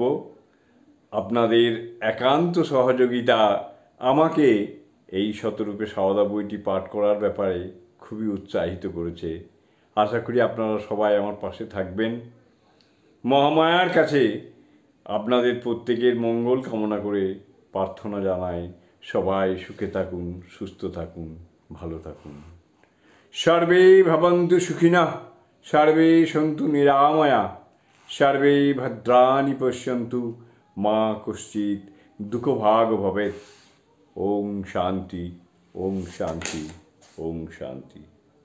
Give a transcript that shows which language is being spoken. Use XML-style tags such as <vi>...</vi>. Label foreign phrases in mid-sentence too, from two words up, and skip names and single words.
<bn>আপনাদের একান্ত সহযোগিতা আমাকে এই শতরূপে সারদা বইটি পাঠ করার ব্যাপারে খুবই উৎসাহিত করেছে। আশা করি আপনারা সবাই আমার পাশে থাকবেন। মহামায়ার কাছে আপনাদের প্রত্যেকের মঙ্গল কামনা করে প্রার্থনা জানাই, সবাই সুখে থাকুন, সুস্থ থাকুন, ভালো থাকুন।</bn> <sa>सर्वे भवन्तु सुखिनः, सर्वे सन्तु निरामया, सर्वे भद्राणि पश्यन्तु, मा कश्चित् दुःखभाग् भवेत्। ॐ शान्ति, ॐ शान्ति, ॐ शान्ति।</sa>